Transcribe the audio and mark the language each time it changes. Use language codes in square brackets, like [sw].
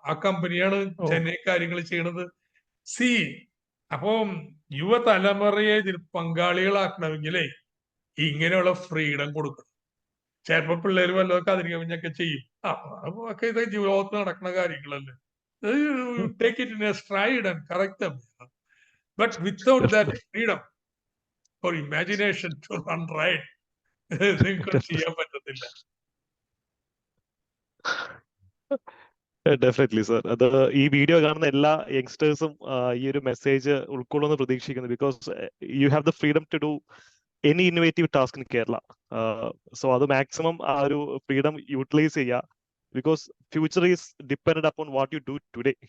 [ml] ആ കമ്പനിയാണ് ചെന്നൈ കാര്യങ്ങൾ ചെയ്യണത്. സി അപ്പം യുവതലമുറയെ ഇതിൽ പങ്കാളികളാക്കണമെങ്കിലേ ഇങ്ങനെയുള്ള ഫ്രീഡം കൊടുക്കണം. ചിലപ്പോ പിള്ളേര് വല്ലതൊക്കെ അതിന് കവിഞ്ഞൊക്കെ ചെയ്യും. ഒക്കെ ഇത് ജീവിതത്തിൽ നടക്കുന്ന കാര്യങ്ങളല്ലേ. [en] Take it in a stride and correct them. But without that freedom or imagination to run right, [ml] നിങ്ങൾക്ക് ചെയ്യാൻ പറ്റത്തില്ല. [en] Definitely sir. [ml] അത് ഈ വീഡിയോ കാണുന്ന എല്ലാ യങ്സ്റ്റേഴ്സും ഈ ഒരു മെസ്സേജ് ഉൾക്കൊള്ളുമെന്ന് പ്രതീക്ഷിക്കുന്നു. [en] Because you have the freedom to do any innovative task in Kerala. [ml] So അത് മാക്സിമം ആ ഒരു ഫ്രീഡം യൂട്ടിലൈസ് ചെയ്യുക. [en] Because future is depend upon what you do today.